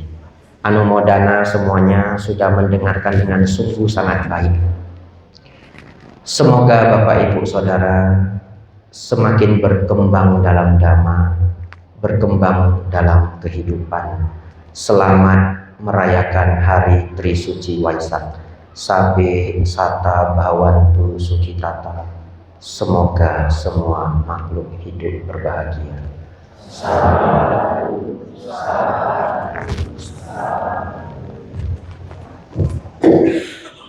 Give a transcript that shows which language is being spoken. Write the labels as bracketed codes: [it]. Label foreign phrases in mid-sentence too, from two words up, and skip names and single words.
[id] Anumodana semuanya sudah mendengarkan dengan sungguh sangat baik. Semoga Bapak Ibu Saudara semakin berkembang dalam Dhamma, berkembang dalam kehidupan. Selamat merayakan hari Trisuci Waisak. [pi] Sabe sata bhavantu sukhitata. [id] Semoga semua makhluk hidup berbahagia. [pi] Sadhu, sadhu, sadhu.